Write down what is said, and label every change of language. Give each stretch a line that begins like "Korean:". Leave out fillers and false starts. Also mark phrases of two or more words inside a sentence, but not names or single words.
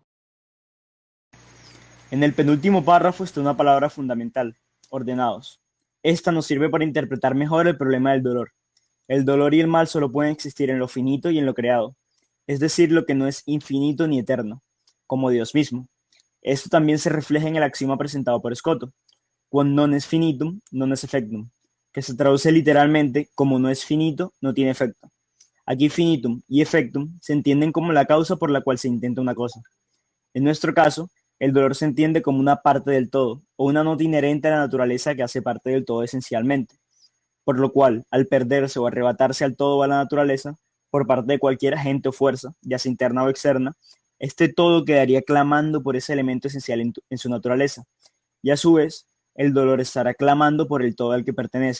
Spanish: En el penúltimo párrafo está una palabra fundamental: ordenados. Esta nos sirve para interpretar mejor el problema del dolor. El dolor y el mal solo pueden existir en lo finito y en lo creado, es decir, lo que no es infinito ni eterno, como Dios mismo. Esto también se refleja en el axioma presentado por Escoto:
Latin: quod non est finitum, non est effectum,
Spanish: que se traduce literalmente como no es finito, no tiene efecto. Aquí finitum y effectum se entienden como la causa por la cual se intenta una cosa. En nuestro caso, el dolor se entiende como una parte del todo, o una nota inherente a la naturaleza que hace parte del todo esencialmente, por lo cual, al perderse o arrebatarse al todo o a la naturaleza, por parte de cualquier agente o fuerza, ya sea interna o externa, este todo quedaría clamando por ese elemento esencial en su naturaleza, y a su vez, el dolor estará clamando por el todo al que pertenece.